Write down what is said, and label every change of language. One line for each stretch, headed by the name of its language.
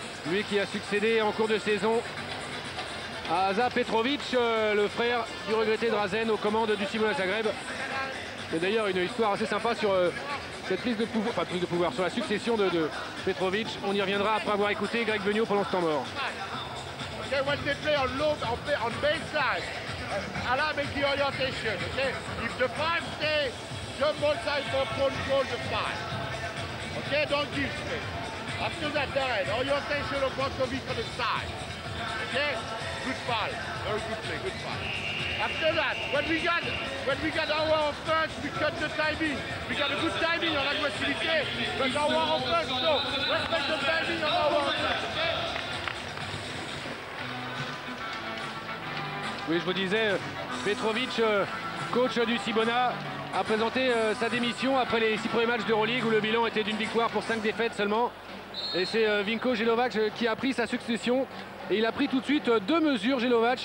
French: Lui qui a succédé en cours de saison à Aza Petrovic, le frère du regretté Drazen aux commandes du Cibona Zagreb. C'est d'ailleurs une histoire assez sympa sur cette prise de pouvoir, enfin prise de pouvoir, sur la succession de Petrovic. On y reviendra après avoir écouté Greg Beugnot pendant ce temps mort.
English: Okay, when they play on low, on baseline, Alain make the orientation. Okay, if the five stay, jump ball side for control the five. Okay, don't give space. After that, Darren, orientation of Brozovic on the side. Okay, good foul, very good play, good foul. After that, when we got our offense, we cut the timing. We got a good timing on aggressivity, but our offense, no, respect the timing on our offense. Okay?
French: Oui, je vous disais, Petrovic, coach du Cibona, a présenté sa démission après les 6 premiers matchs d'Euroleague où le bilan était d'une victoire pour 5 défaites seulement. Et c'est Vinko Jelovac qui a pris sa succession. Et il a pris tout de suite 2 mesures, Jelovac.